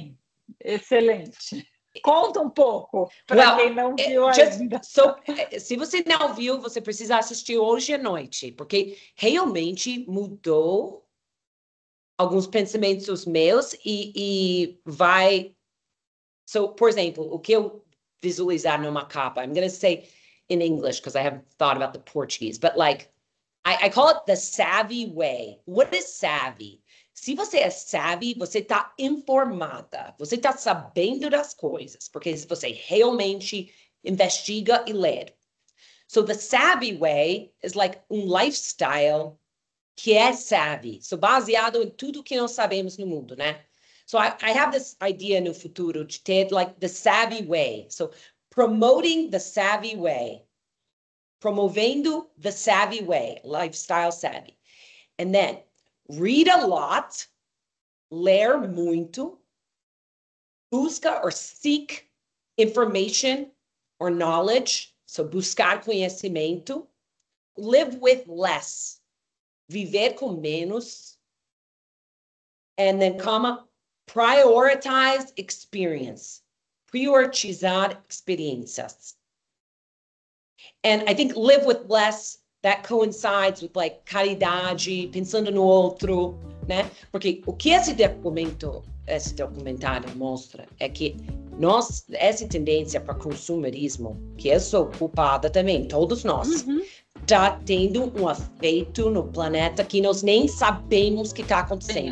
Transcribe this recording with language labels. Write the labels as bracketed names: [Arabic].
[Portuguese] Sim, excelente. Conta um pouco, para quem não viu ainda. Se você não viu, você precisa assistir hoje à noite, porque realmente mudou alguns pensamentos meus e vai... por exemplo, o que eu visualizar numa capa, [English] I'm going to say in English because I haven't thought about the Portuguese, but like, I call it the savvy way. What is savvy? [Portuguese] Se você é savvy, você está informada, você está sabendo das coisas, porque você realmente investiga e lê. [English] So the savvy way is like lifestyle [Portuguese] que é savvy, baseado em tudo que nós sabemos no mundo, né? [English] So I have this idea [Portuguese] no futuro de ter [English] like the savvy way. So promoting the savvy way. [Portuguese] Promovendo [English] the savvy way, lifestyle savvy. And then read a lot, [Portuguese] ler muito, busca [English] or seek information or knowledge, so [Portuguese] buscar conhecimento, [English] live with less, [Portuguese] viver com menos, [English] and then prioritize experience, [Portuguese] priorizar experiências. [English] And I think live with less, that coincides with like [Portuguese] caridade, pensando no outro, né? Porque o que esse documentário mostra é que essa tendência para consumerismo, que eu sou culpada também, todos nós, está tendo um efeito no planeta que nós nem sabemos que está acontecendo.